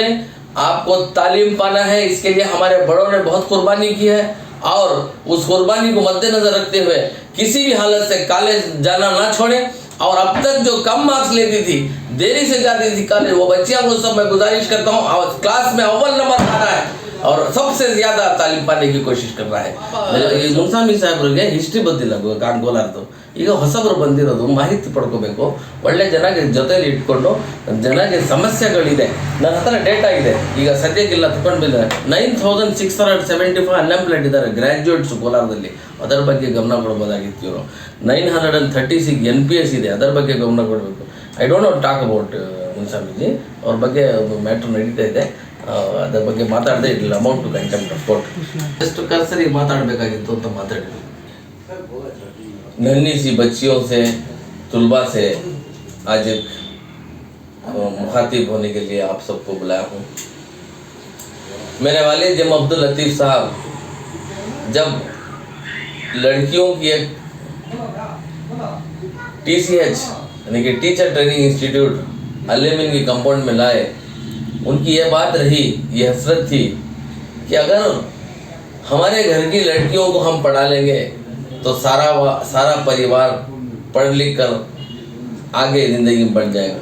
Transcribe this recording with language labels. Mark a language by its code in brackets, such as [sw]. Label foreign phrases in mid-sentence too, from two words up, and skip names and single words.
[hi] आपको तालीम पाना है, इसके लिए हमारे बड़ों ने बहुत कुर्बानी की है और उस कुर्बानी को मद्देनजर रखते हुए किसी भी हालत से कॉलेज जाना ना छोड़ें। और अब तक जो कम मार्क्स लेती थी, देरी से जाती थी कॉलेज, वो बच्चियां को सब मैं गुजारिश करता हूँ और क्लास में अव्वल नंबर आना है और सबसे ज़्यादा तालीम पाने की कोशिश कर रहा है। [kn] ಮುನ್ಸಾಮಿ ಸಾಹೇಬ್ರಿಗೆ ಹಿಸ್ಟ್ರಿ ಗೊತ್ತಿಲ್ಲ ಕಾಣ್ಕೋಲಾರ್ದು. ಈಗ ಹೊಸಬರು ಬಂದಿರೋದು ಮಾಹಿತಿ ಪಡ್ಕೋಬೇಕು. ಒಳ್ಳೆ ಜನಗೆ ಜೊತೆಲಿ ಇಟ್ಕೊಂಡು ಜನಗೆ ಸಮಸ್ಯೆಗಳಿದೆ. ನನ್ನ ಹತ್ರ ಡೇಟಾ ಇದೆ, ಈಗ ಸದ್ಯಕ್ಕಿಲ್ಲ ತಗೊಂಡಿಲ್ಲ. 9675 ಅನ್ಎಂಪ್ಲಾಯ್ಡ್ ಇದ್ದಾರೆ ಗ್ರ್ಯಾಜುಯೇಟ್ಸ್ ಕೋಲಾರದಲ್ಲಿ. ಅದರ ಬಗ್ಗೆ ಗಮನ ಕೊಡ್ಬೋದಾಗಿತ್ತು ಇವರು. 936 NPS ಇದೆ, ಅದರ ಬಗ್ಗೆ ಗಮನ ಕೊಡಬೇಕು. [en] I don't know talk about [kn] ಮುನ್ಸಾಮಿಜಿ, ಅವ್ರ ಬಗ್ಗೆ ಮ್ಯಾಟ್ರ್ ನಡೀತಾ ಇದೆ. ಅದರ ಬಗ್ಗೆ ಮಾತಾಡದೇ ಇರಲಿಲ್ಲ. [en] amount to contempt of court [kn] ಎಷ್ಟು ಕರ್ಸರಿ ಮಾತಾಡಬೇಕಾಗಿತ್ತು ಅಂತ ಮಾತಾಡಿದ್ವಿ. [hi] नन्ही सी बच्चियों से, तुलबा से आज एक मुखातिब होने के लिए आप सबको बुलाया हूँ। मेरे वालिद जम अब्दुल लतीफ़ साहब जब लड़कियों की एक TCH यानी कि [en] teacher training institute [hi] अल-यमीन की कंपाउंड में लाए, उनकी ये बात रही, ये हसरत थी कि अगर हमारे घर की लड़कियों को हम पढ़ा लेंगे तो सारा परिवार पढ़ लिख कर आगे ज़िंदगी में बढ़ जाएगा।